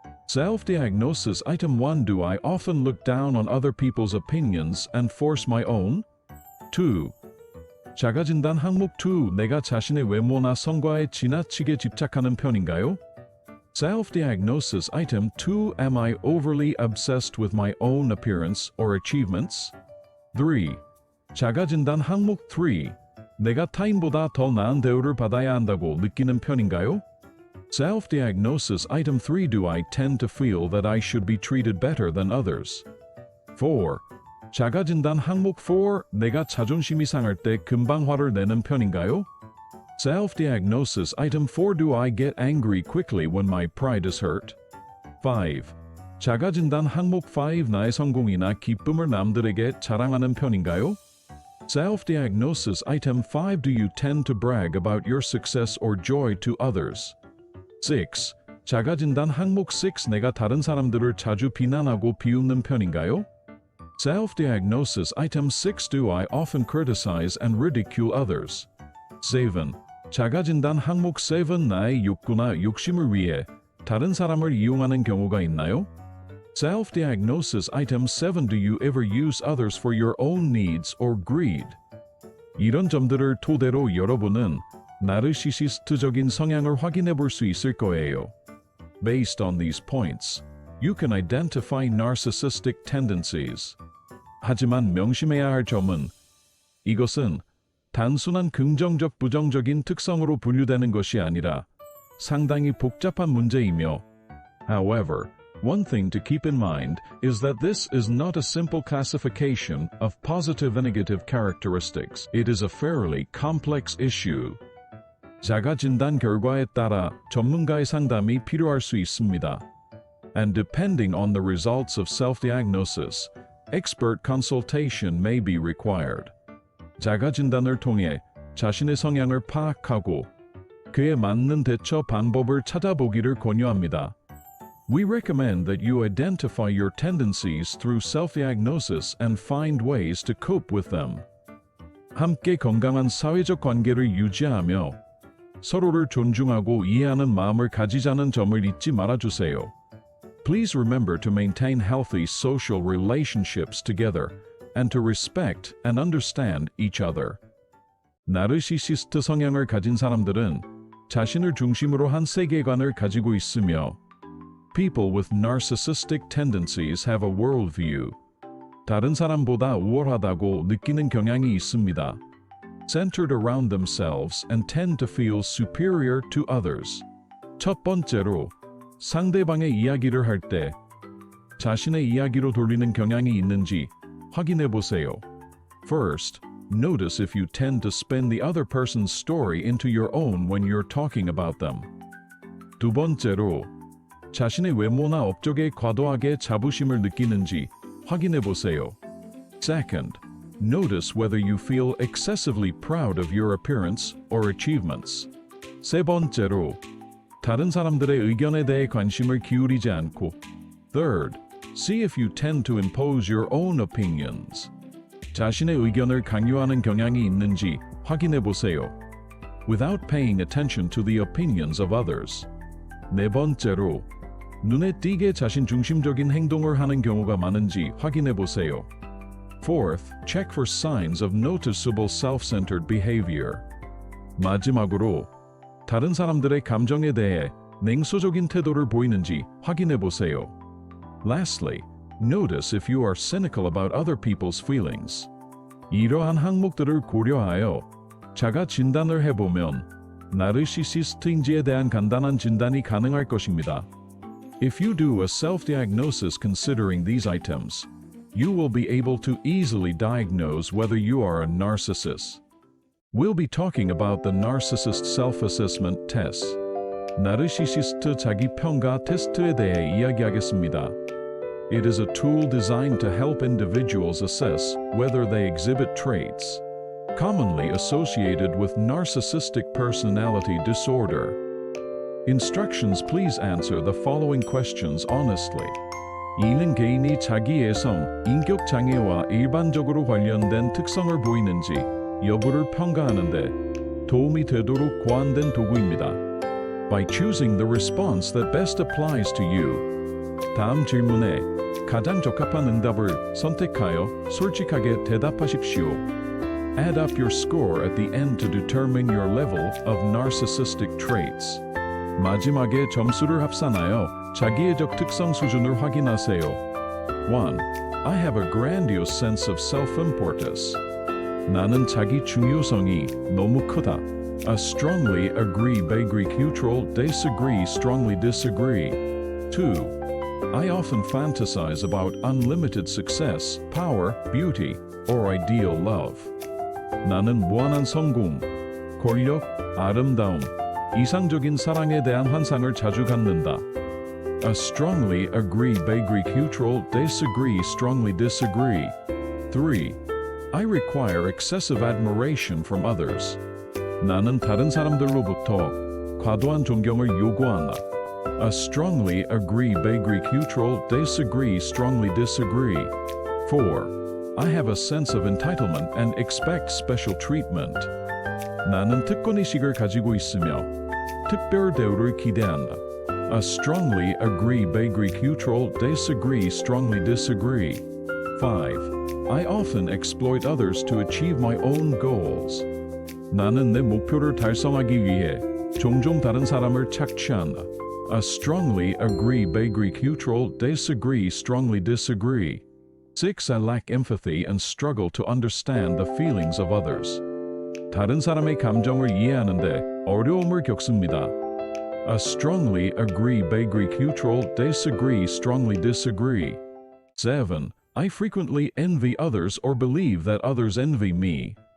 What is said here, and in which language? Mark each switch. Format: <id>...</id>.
<en>Self-diagnosis item 1. Do I often look down on other people's opinions and force my own?</en> <ko>2. 자가 진단 항목 2. 내가 자신의 외모나 성과에 지나치게 집착하는 편인가요?</ko> <en>Self-diagnosis item 2. Am I overly obsessed with my own appearance or achievements?</en> <ko>3. 자가 진단 항목 3. 내가 타인보다 더 나은 대우를 받아야 한다고 느끼는 편인가요?</ko> <en>Self-diagnosis item 3. Do I tend to feel that I should be treated better than others?</en> <ko>4. 자가 진단 항목 4. 내가 자존심이 상할 때 금방 화를 내는 편인가요?</ko> <en>Self-diagnosis item 4. Do I get angry quickly when my pride is hurt?</en> <ko>5. 자가 진단 항목 5. 나의 성공이나 기쁨을 남들에게 자랑하는 편인가요?</ko> <en>Self-diagnosis item 5. Do you tend to brag about your success or joy to others?</en> <ko>6. 자가 진단 항목 6. 내가 다른 사람들을 자주 비난하고 비웃는 편인가요?</ko> <en>Self-diagnosis item 6. Do I often criticize and ridicule others?</en> <ko>7. 자가 진단 항목 7. 나의 욕구나 욕심을 위해 다른 사람을 이용하는 경우가 있나요?</ko> <en>Self-diagnosis item 7. Do you ever use others for your own needs or greed?</en> <ko>이런 점들을 토대로 여러분은 나르시시스트적인 성향을 확인해 볼 수 있을 거예요.</ko> <en>Based on these points, you can identify narcissistic tendencies.</en> <ko>하지만 명심해야 할 점은 이것은 단순한 긍정적 부정적인 특성으로 분류되는 것이 아니라 상당히 복잡한 문제이며</ko> <en>However, one thing to keep in mind is that this is not a simple classification of positive and negative characteristics. It is a fairly complex issue.</en> <ko>자가 진단 결과에 따라 전문가의 상담이 필요할 수 있습니다.</ko> <en>And depending on the results of self-diagnosis, expert consultation may be required.</en> <ko>자가 진단을 통해 자신의 성향을 파악하고 그에 맞는 대처 방법을 찾아보기를 권유합니다.</ko> <en>We recommend that you identify your tendencies through self-diagnosis and find ways to cope with them.</en> <ko>함께 건강한 사회적 관계를 유지하며 서로를 존중하고 이해하는 마음을 가지자는 점을 잊지 말아주세요.</ko> <en>Please remember to maintain healthy social relationships together and to respect and understand each other.</en> <ko>나르시시스트 성향을 가진 사람들은 자신을 중심으로 한 세계관을 가지고 있으며</ko> <en>People with narcissistic tendencies have a worldview.</en> <ko>다른 사람보다 우월하다고 느끼는 경향이 있습니다.</ko> <en>Centered around themselves and tend to feel superior to others.</en> <ko>첫 번째로, 상대방의 이야기를 할 때 자신의 이야기로 돌리는 경향이 있는지 확인해 보세요.</ko> <en>First, notice if you tend to spin the other person's story into your own when you're talking about them.</en> <ko>두 번째로, 자신의 외모나 업적에 과도하게 자부심을 느끼는지 확인해 보세요.</ko> <en>Second, notice whether you feel excessively proud of your appearance or achievements.</en> <ko>세 번째로, 다른 사람들의 의견에 대해 관심을 기울이지 않고.</ko> <en>Third, see if you tend to impose your own opinions.</en> <ko>자신의 의견을 강요하는 경향이 있는지 확인해 보세요.</ko> <en>Without paying attention to the opinions of others.</en> <ko>네 번째로, 눈에 띄게 자신 중심적인 행동을 하는 경우가 많은지 확인해 보세요.</ko> <en>Fourth, check for signs of noticeable self-centered behavior.</en> <ko>마지막으로, 다른 사람들의 감정에 대해 냉소적인 태도를 보이는지 확인해 보세요.</ko> <en>Lastly, notice if you are cynical about other people's feelings.</en> <ko>이러한 항목들을 고려하여 자가 진단을 해보면 나르시시스트인지에 대한 간단한 진단이 가능할 것입니다.</ko> <en>If you do a self-diagnosis considering these items, you will be able to easily diagnose whether you are a narcissist. We'll be talking about the Narcissist Self Assessment Test.</en> <ko>나르시시스트 자기평가 테스트에 대해 이야기하겠습니다.</ko> <en>It is a tool designed to help individuals assess whether they exhibit traits commonly associated with narcissistic personality disorder. Instructions: please answer the following questions honestly.</en> <ko>이는 개인이 자기애성, 인격 장애와 일반적으로 관련된 특성을 보이는지 여부를 평가하는 데 도움이 되도록 고안된 도구입니다.</ko> <en>By choosing the response that best applies to you.</en> <ko>다음 질문에 가장 적합한 응답을 선택하여 솔직하게 대답하십시오.</ko> <en>Add up your score at the end to determine your level of narcissistic traits.</en> <ko>마지막에 점수를 합산하여 자기애적 특성 수준을 확인하세요.</ko> <en>1. I have a grandiose sense of self-importance.</en> <ko>나는 자기 중요성이 너무 크다.</ko> <en>I strongly agree, vaguely neutral, disagree, strongly disagree. 2. I often fantasize about unlimited success, power, beauty, or ideal love.</en> <ko>나는 무한한 성공, 권력, 아름다움, 이상적인 사랑에 대한 환상을 자주 갖는다.</ko> <en>I strongly agree, vaguely neutral, disagree, strongly disagree. 3. I require excessive admiration from others.</en> <ko>나는 다른 사람들로부터 과도한 존경을 요구한다.</ko> <en>I strongly agree, vaguely neutral, disagree, strongly disagree. 4. I have a sense of entitlement and expect special treatment.</en> <ko>나는 특권의식을 가지고 있으며 특별 대우를 기대한다.</ko> <en>I strongly agree, vaguely neutral, disagree, strongly disagree. 5. I often exploit others to achieve my own goals.</en> <ko>나는 내 목표를 달성하기 위해 종종 다른 사람을 착취한다.</ko> <en>I strongly agree, vaguely neutral, disagree, strongly disagree. 6. I lack empathy and struggle to understand the feelings of others.</en> <ko>다른 사람의 감정을 이해하는데 어려움을 겪습니다.</ko> <en>I strongly agree, vaguely neutral, disagree, strongly disagree. 7. I frequently envy others or believe that others envy me.</en>